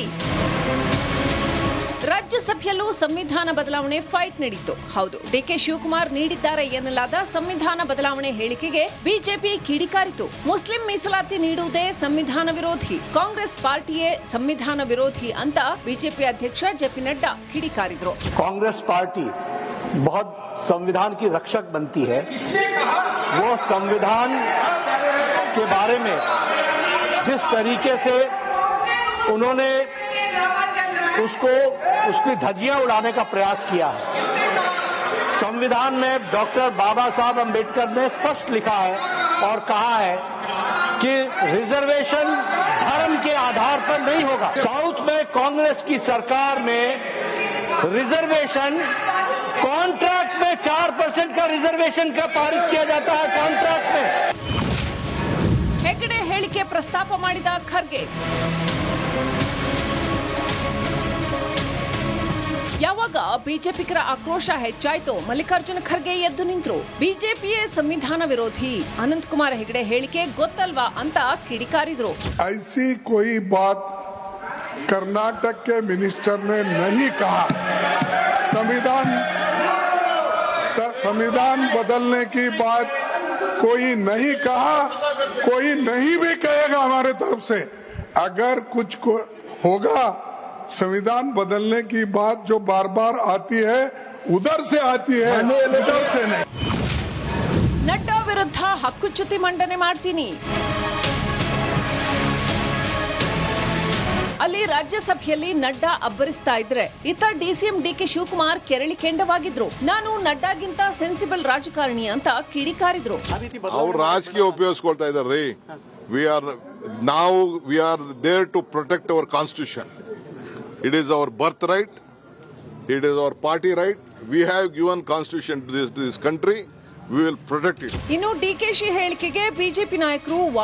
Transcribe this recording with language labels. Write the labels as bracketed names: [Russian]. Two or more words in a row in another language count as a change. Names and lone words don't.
[Kannada] ರಾಜ್ಯಸಭೆಯಲ್ಲೂ ಸಂವಿಧಾನ ಬದಲಾವಣೆ ಫೈಟ್ ನಡೆಯಿತು. ಹೌದು, ಡಿಕೆ ಶಿವಕುಮಾರ್ ನೀಡಿದ್ದಾರೆ ಎನ್ನಲಾದ ಸಂವಿಧಾನ ಬದಲಾವಣೆ ಹೇಳಿಕೆಗೆ ಬಿಜೆಪಿ ಕಿಡಿಕಾರಿತು. ಮುಸ್ಲಿಂ ಮೀಸಲಾತಿ ನೀಡುವುದೇ ಸಂವಿಧಾನ ವಿರೋಧಿ, ಕಾಂಗ್ರೆಸ್ ಪಾರ್ಟಿಯೇ ಸಂವಿಧಾನ ವಿರೋಧಿ ಅಂತ ಬಿಜೆಪಿ ಅಧ್ಯಕ್ಷ ಜೆಪಿ ನಡ್ಡಾ ಕಿಡಿಕಾರಿದ್ರು. [Hindi] कांग्रेस पार्टी बहुत संविधान की रक्षक बनती है. वो संविधान के बारे में जिस तरीके से उन्होंने उसकी धज्जियां उड़ाने का प्रयास किया है. संविधान में डॉक्टर बाबा साहब अम्बेडकर ने स्पष्ट लिखा है और कहा है कि रिजर्वेशन धर्म के आधार पर नहीं होगा. साउथ में कांग्रेस की सरकार में रिजर्वेशन कॉन्ट्रैक्ट में 4% का रिजर्वेशन का पारित किया जाता है कॉन्ट्रैक्ट में। [Kannada] ಹೆಗಡೆ ಹೇಳಿಕೆ ಪ್ರಸ್ತಾಪ ಮಾಡಿದ ಖರ್ಗೆ. ಯಾವಾಗ ಬಿಜೆಪಿಗರ ಆಕ್ರೋಶ ಹೆಚ್ಚಾಯ್ತು ಮಲ್ಲಿಕಾರ್ಜುನ ಖರ್ಗೆ ಎದ್ದು ನಿಂತರು. ಬಿಜೆಪಿಯೇ ಸಂವಿಧಾನ ವಿರೋಧಿ, ಅನಂತಕುಮಾರ್ ಹೆಗಡೆ ಹೇಳಿಕೆ ಗೊತ್ತಲ್ವಾ ಅಂತ ಕಿಡಿಕಾರಿದ್ರು. [Hindi] ऐसी कोई बात कर्नाटक के मिनिस्टर ने नहीं कहा। संविधान बदलने की बात कोई नहीं कहा, कोई नहीं भी कहेगा हमारे तरफ से। अगर कुछ होगा संविधान बदलने की बात जो बार बार आती है उधर से आती है, इधर से नहीं। [Kannada] ನಡ್ಡಾ ವಿರುದ್ಧ ಹಕ್ಕುಚ್ಯುತಿ ಮಂಡನೆ ಮಾಡ್ತೀನಿ. ಅಲ್ಲಿ ರಾಜ್ಯಸಭೆಯಲ್ಲಿ ನಡ್ಡಾ ಅಬ್ಬರಿಸ್ತಾ ಇದ್ರೆ ಇತ್ತ ಡಿಸಿಎಂ ಡಿಕೆ ಶಿವಕುಮಾರ್ ಕೆರಳಿ ಕೆಂಡವಾಗಿದ್ರು. ನಾನು ನಡ್ಡಾಗಿಂತ ಸೆನ್ಸಿಬಲ್ ರಾಜಕಾರಣಿ ಅಂತ ಕಿಡಿಕಾರಿದ್ರು. ಅವ್ರು ರಾಜಕೀಯ ಉಪಯೋಗಿಸ್ಕೊಳ್ತಾ ಇದಾರೆ. [English] We are there to protect our constitution. It is our birthright. It is our party right. We have given constitution to this country. We will protect it. ಇನ್ನು ಡಿಕೆಶಿ ಹೇಳಿಕೆಗೆ ಬಿಜೆಪಿ ನಾಯಕರು